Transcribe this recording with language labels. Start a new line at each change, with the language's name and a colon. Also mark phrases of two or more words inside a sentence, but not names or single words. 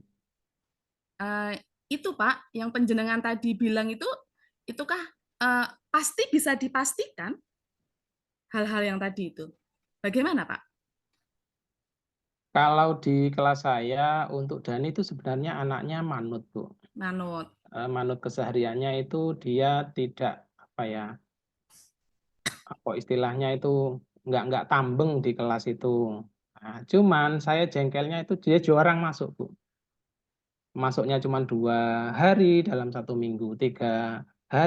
Indonesian: Eh, itu Pak, yang penjenengan tadi bilang itukah pasti bisa dipastikan hal-hal yang tadi itu? Bagaimana Pak? Kalau di kelas saya untuk Dani itu sebenarnya anaknya manut, Bu. Manut. Manut kesehariannya itu dia tidak apa ya, apa istilahnya itu nggak tambeng di kelas itu. Nah, cuman saya jengkelnya itu dia jarang masuk, Bu. Masuknya cuma 2 hari dalam 1 minggu, 3 hari.